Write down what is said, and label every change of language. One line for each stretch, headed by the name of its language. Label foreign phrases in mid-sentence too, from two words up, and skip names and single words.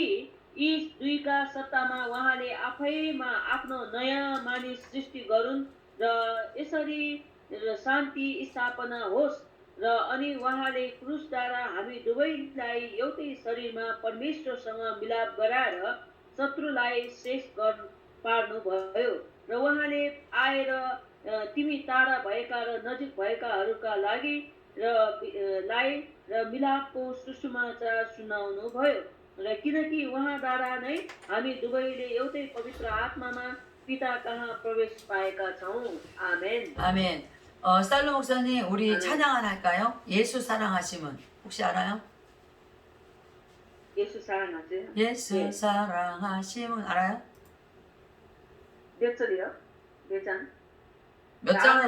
Nepali: यी दुईका सट्टामा उहाँले आफैमा आफ्नो नयाँ मानिस सृष्टि गरून् र यसरी शान्ति स्थापना होस् र अनि उहाँले क्रुसद्वारा हामी दुवैलाई एउटै शरीरमा परमेश्वरसँग मिलाप गराएर शत्रुलाई शेष पार्नु भयो र उहाँले आएर तिमी टाढा भएका र नजिक भएकाहरूका लागि र मिलापको सुसमाचार सुनाउनु भयो र किनकि उहाँद्वारा नै हामी दुवैले एउटै पवित्र आत्मामा पिता कहाँ प्रवेश पाएका छौँ। आमेन।
Korean: 아멘. 살로 목사님, 우리 아멘. 찬양 하나 할까요? 예수 사랑하심은 혹시 알아요? 예수 사랑하세요? 예수 예. 사랑하심은 알아요? 몇 절이요? 몇 장? 몇 장은?